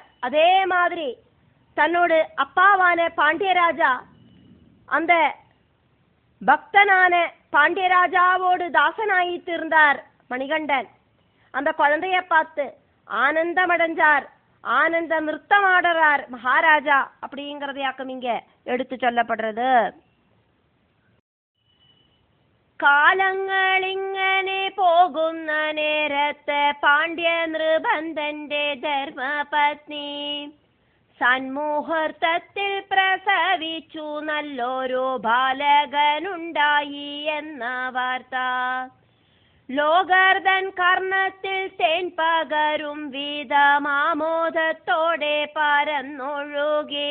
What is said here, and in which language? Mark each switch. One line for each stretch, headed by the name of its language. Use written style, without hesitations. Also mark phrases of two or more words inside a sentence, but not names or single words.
Tamil: அதே மாதிரி தன்னோடு அப்பாவான பாண்டியராஜா அந்த பக்தனான பாண்டியராஜாவோடு தாசனாயிட்டு இருந்தார் மணிகண்டன். அந்த குழந்தைய பார்த்து ஆனந்தம் அடைஞ்சார், ஆனந்த நிறுத்தம் ஆடுறார் மகாராஜா அப்படிங்கறதையாக்கும் இங்க எடுத்து சொல்லப்படுறது.
Malayalam: കാലങ്ങളിങ്ങനെ പോകുന്ന നേരത്ത് പാണ്ഡ്യ നൃബന്ധന്റെ ധർമ്മപത്നി സന്മുഹൂർത്തത്തിൽ പ്രസവിച്ചു നല്ലൊരു ബാലകനുണ്ടായി എന്ന വാർത്ത ലോകർദൻ കർണത്തിൽ തേൻ പകരും വിധമാമോദത്തോടെ പരന്നൊഴുകി.